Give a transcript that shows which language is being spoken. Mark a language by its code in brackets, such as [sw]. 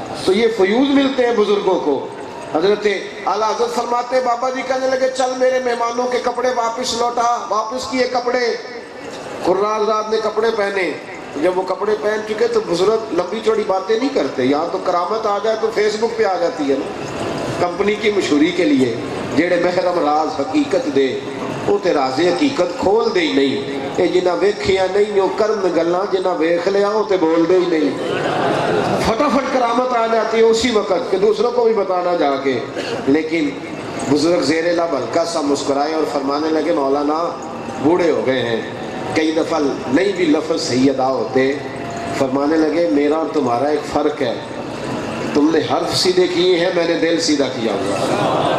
[ur] تو یہ فیوز ملتے ہیں بزرگوں کو. حضرت اعلیٰ حضرت فرماتے بابا جی کہنے لگے چل میرے مہمانوں کے کپڑے واپس لوٹا. واپس کیے کپڑے. قرہ حضرات نے کپڑے پہنے. جب وہ کپڑے پہن چکے تو بزرگ لمبی چوڑی باتیں نہیں کرتے. یہاں تو کرامت آ جائے تو فیس بک پہ آ جاتی ہے نا, کمپنی کی مشہوری کے لیے. [pa] جیڑے محرم راز حقیقت دے وہ تے راز حقیقت کھول دے ہی نہیں. اے جنہ ویکھیا نہیں وہ کرن گلاں, جنہ ویکھ لیا وہ تے بول دے ہی نہیں. [ur] فٹافٹ کرامت آ جاتی ہے اسی وقت کہ دوسروں کو بھی بتانا جا کے. لیکن بزرگ زیر لب ہلکا سا مسکرائے اور فرمانے لگے مولانا بوڑھے ہو گئے ہیں, کئی دفعہ نہیں بھی لفظ صحیح ادا ہوتے. فرمانے لگے میرا اور تمہارا ایک فرق ہے, تم نے حرف سیدھے کیے ہیں, میں نے دل سیدھا کیا ہوا.